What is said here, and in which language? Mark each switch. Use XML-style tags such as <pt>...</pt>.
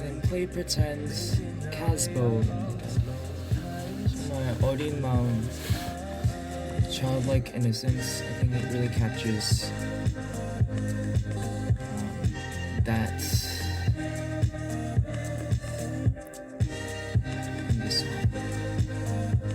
<ko>Play Pretends Casbo입니다. 정말 어린 마음, childlike innocence.</ko> <en>I think it really captures that in this song.</en>